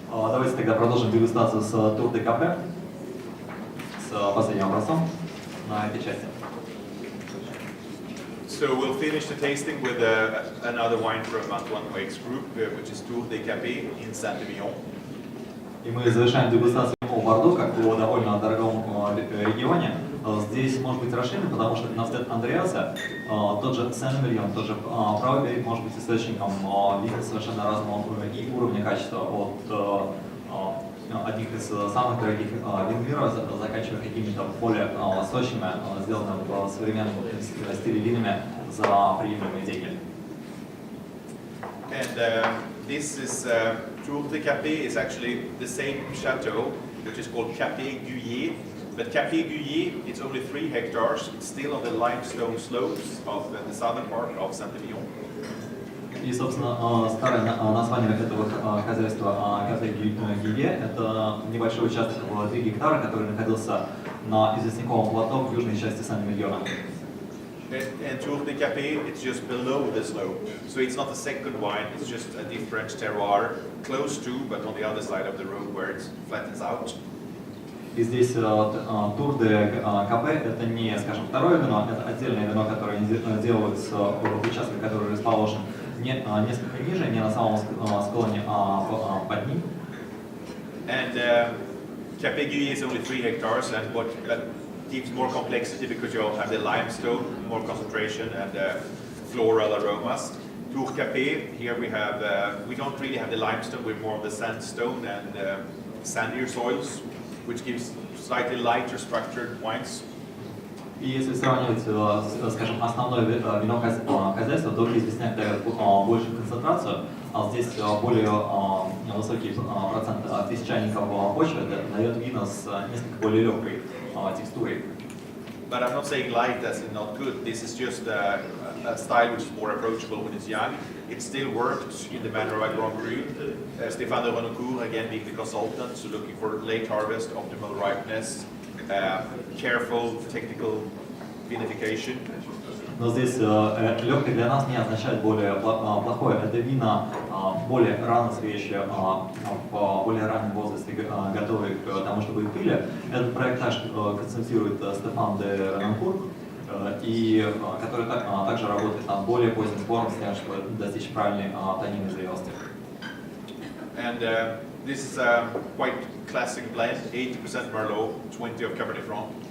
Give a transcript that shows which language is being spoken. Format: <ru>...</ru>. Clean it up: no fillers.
<ru>Давайте тогда продолжим дегустацию с Tour de Capet, с последним образцом на этой части.</ru> <en>So we'll finish the tasting with another wine from Antoine Wake's group, which is Tour de Capet in Saint-Emilion.</en> <ru>И мы завершаем дегустацию по Бордо, как по довольно дорогом регионе. Здесь может быть расширение, потому что, на взгляд Андреаса, тот же Сен-Эмильон, тот же правый берег может быть источником вина совершенно разного и уровня качества, от одних из самых дорогих вин мира, заканчивая какими-то более сочными, сделанными в современном стиле винами за приемлемые деньги.</ru> <en>And this is Tour de Capet is actually the same chateau, which is called Capet Guyet, But Café Guyet, it's only 3 hectares. It's still on the limestone slopes of the southern part of Saint-Emilion.</en> <ru>И, собственно, старое название этого хозяйства Кафе Гюе – это небольшой участок в 3 гектара, который находился на известняковом плато в южной части Сен-Эмильона.</ru> <en>And Tour de Capet, it's just below the slope. So it's not a second wine, it's just a different terroir, close to, but on the other side of the road where it flattens out.</en> <ru>И здесь Тур де Капе – это не, скажем, второе вино, это отдельное вино, которое делают в участке, который расположен несколько ниже, не на самом склоне, а под ним.</ru> <en>And Café Guyet is only 3 hectares, and what gives more complexity because you have the limestone, more concentration, and floral aromas. Tour Capet, here we don't really have the limestone, we're more of the sandstone and sandier soils, which gives slightly lighter structured wines. И если сравнивать, скажем, основное вино хозяйства, то известняк дает большую концентрацию, а здесь более высокий процент песчаников почвы дает вина с несколько более легкой текстурой. But I'm not saying light as in not good. This is just a style which is more approachable when it's young. It still worked in the manner of a Grand Cru. Stéphane de Renocourt, again being the consultant, so looking for late harvest, optimal ripeness, careful technical vinification.</en> <ru>Но здесь легкое для нас не означает более плохое. Это вина более рано свежие, в более раннем возрасте готовые к тому, чтобы их пили. Этот проект также консультирует Стефан де Ренанкур, и который также работает над более поздним сбором с тем, чтобы достичь правильной тонинной зрелости.</ru> <en>And this is a quite classic blend, 80% Merlot, 20% of Cabernet Franc.</en>